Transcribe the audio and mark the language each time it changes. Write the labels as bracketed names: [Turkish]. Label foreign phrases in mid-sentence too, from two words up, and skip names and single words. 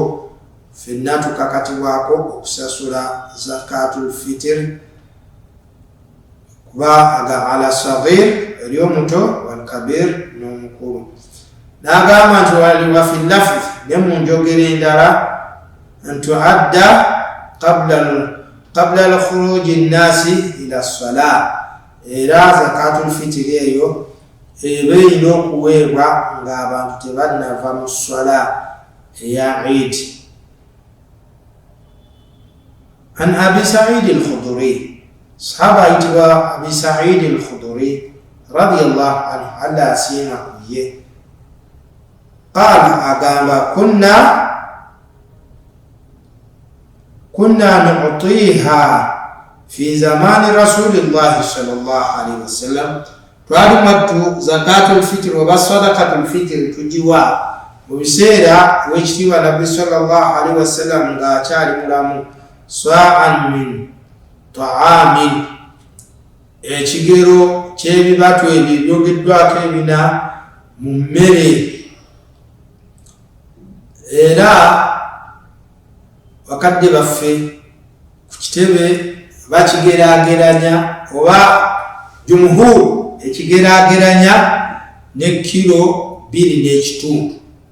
[Ganda] Ffenna tukakatibwako okusasula [Arabic] زكاة الفطر [Ganda] kuba [Arabic] على الصغير [Ganda] eri omuto, [Arabic] والكبير [Ganda] n'omukulu. N'agamba nti [Arabic] وفي لفظ, [Ganda] ne mu njogera endala, [Arabic] تؤدى قبل الخروج الناس إلى الصلاة. [Ganda] Era [Arabic] زكاة الفطر [Ganda] eyo eba erina okuweebwa ng'abantu tebannava mu swala eya Eid. An Abi Sa'id al-Khudri, sahaba ayitibwa Abi Sa'id al-Khudri [Arabic] رضي الله عنه, [Ganda] Allah asiima kuye. [Arabic] Qaala, agamba كنا نعطيها في زمان رسول الله صلى الله عليه وسلم, [Ganda] twali mattu [Arabic] زكاة الفطر [Ganda] oba [Arabic] صدقة الفطر [Ganda] tujiwa mu biseera w'ekitiibwa Nabbi [Arabic] صلى الله عليه وسلم [Ganda] nga akyali mulamu. [Arabic] صاعا من طعام, [Ganda] ekigero ky'ebibatu ebyo ebyogeddwako ebina mu mmere. Era bakadde baffe ku kitebe bakigeraageranya, oba jumhur ekigeraageranya ne kilo 2.5.